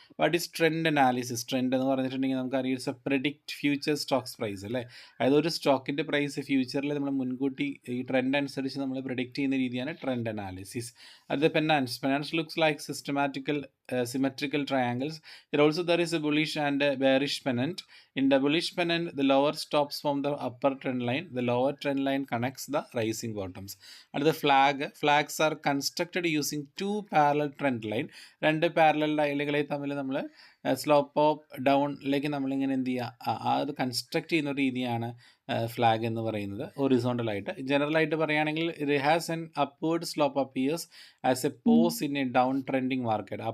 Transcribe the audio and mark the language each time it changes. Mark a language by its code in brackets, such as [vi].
[en] What is trend analysis? [ml] Trend എന്ന് പറഞ്ഞിട്ടുണ്ടെങ്കിൽ നമുക്കറിയാം it's A predict future Stokes price അല്ലേ. അതായത് ഒരു സ്റ്റോക്കിൻ്റെ പ്രൈസ് ഫ്യൂച്ചറിൽ നമ്മൾ മുൻകൂട്ടി ഈ ട്രെൻഡ് അനുസരിച്ച് നമ്മൾ പ്രെഡിക്റ്റ് ചെയ്യുന്ന രീതിയാണ് ട്രെൻഡ് അനാലിസിസ്. അത് [en] Pennants looks like symmetrical triangles. Here also there is a bullish and a bearish pennant. In the bullish pennant, the lower stops from the upper trend line. The lower trend line connects the rising bottoms. And the flags are constructed using 2 parallel trend line. [ml] 2 parallel ലൈനുകളെ തമ്മിൽ നമ്മൾ slope of ഡൗണിലേക്ക് നമ്മളിങ്ങനെ എന്ത് ചെയ്യുക, അത് construct ചെയ്യുന്ന രീതിയാണ് flag എന്ന് പറയുന്നത്. ഹൊറിസോണ്ടലായിട്ട് ജനറലായിട്ട് പറയുകയാണെങ്കിൽ [en] It has an upward slope appears as a pause in a down trending market.